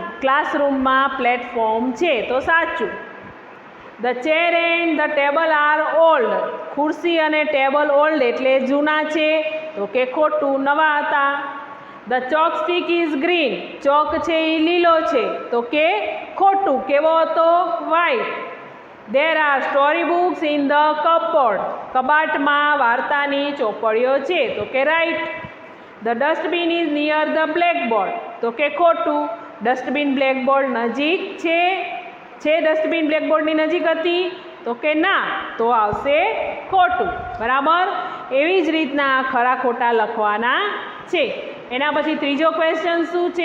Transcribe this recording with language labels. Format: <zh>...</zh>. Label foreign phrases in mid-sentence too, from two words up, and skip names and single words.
<gu>ક્લાસરૂમમાં પ્લેટફોર્મ છે? તો સાચું.</gu> <en>The chair and the table are old.</en> <gu>ખુરશી અને ટેબલ ઓલ્ડ એટલે જૂના છે? તો કે ખોટું. નવા હતા.</gu> <en>The chalkstick is green.</en> <gu>ચોક છે એ લીલો છે? તો કે ખોટું. કેવો હતો? વ્હાઈટ.</gu> <en>There are story books in the cupboard.</en> <gu>કબાટમાં વાર્તાની ચોપડીઓ છે તો કે રાઈટ.</gu> <en>The dustbin is near the blackboard.</en> <gu>તો કે ખોટું. ડસ્ટબિન બ્લેકબોર્ડ નજીક છે. ડસ્ટબિન બ્લેકબોર્ડની નજીક હતી તો કે ના, તો આવશે ખોટું. બરાબર. એવી જ રીતના ખરા ખોટા લખવાના છે. એના પછી ત્રીજો ક્વેશ્ચન શું છે?</gu>